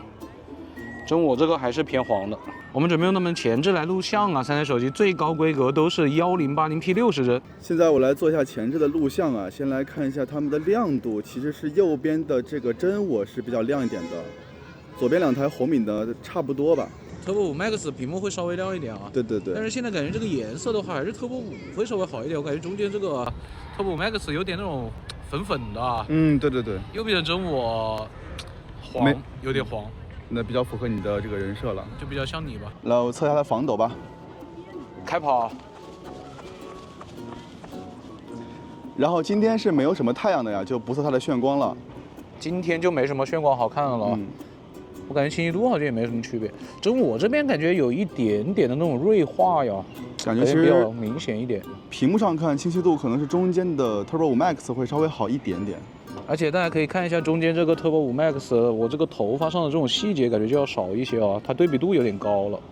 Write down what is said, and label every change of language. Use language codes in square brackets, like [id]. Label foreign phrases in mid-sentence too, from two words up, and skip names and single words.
[zh] 真我这个还是偏黄的。我们准备用他们前置来录像啊，三台手机最高规格都是1080P 60帧。现在我来做一下前置的录像啊，先来看一下它们的亮度，其實是右邊的這個真我是比較亮一點的，左邊兩台紅米的差不多吧。 Turbo 5 Max 屏幕會稍微亮一點啊。對對對。但是現在感覺這個顏色的話，還是 Turbo 5會稍微好一點。我感覺中間這個 Turbo 5 Max 有點那種粉粉的。嗯，對對對。右邊的真我黃，有點黃。那比較符合你的這個人設了，就比較像你吧。來，我測一下它防抖吧。開跑。然後今天是沒有什麼太陽的呀，就不測它的眩光了。今天就沒什麼眩光好看的了。我感覺清晰度好像也沒什麼區別。真我這邊感覺有一點點的那種銳化呀，感覺其實比較明顯一點。屏幕上看清晰度可能是中間的 Turbo 5 Max 會稍微好一點點。而且大家可以看一下中間這個 Turbo 5 Max， 我這個頭髮上的這種細節感覺就要少一些啊，它對比度有點高了。